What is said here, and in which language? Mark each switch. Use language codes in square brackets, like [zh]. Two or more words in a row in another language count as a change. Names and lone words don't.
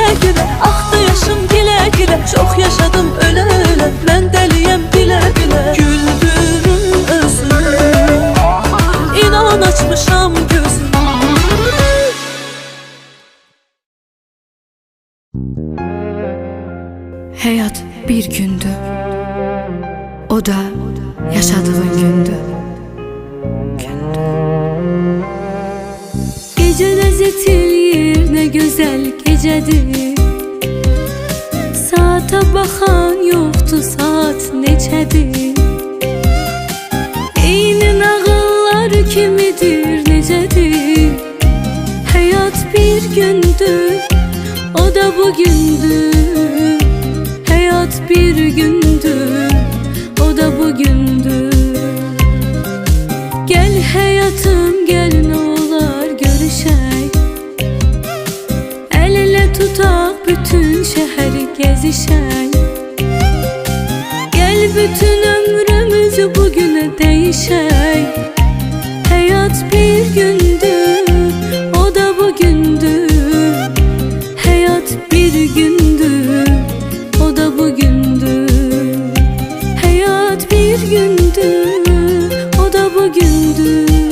[az] gülə. Axdı yaşım gilə gilə, çox yaşadım ölə ölə. Mən dəliyəm bilə bilə, güldürüm özümü. İnan açmışam gözümü. Hayat bir gündü. O da yaşadığın gündü. [tr] Gece lezzet eləyir, ne güzel gecedir. [az] Saata baxan yoxdur, saat neçədir. Eyni nağıllar kimidir, necədir. Hayat bir gündür, o da bugündür. Hayat bir gündür, o da bugündür. [tr] Gel hayatım gel, ne olar görüşək. [az] El ele tutaq, bütün şəhəri gəzişək. Gel bütün ömrümüzü bugünə dəyişək. Hayat bir gündür, o da bugündür. Hayat bir gündür, o da bugündür. Hayat bir gündür, o da bugündür.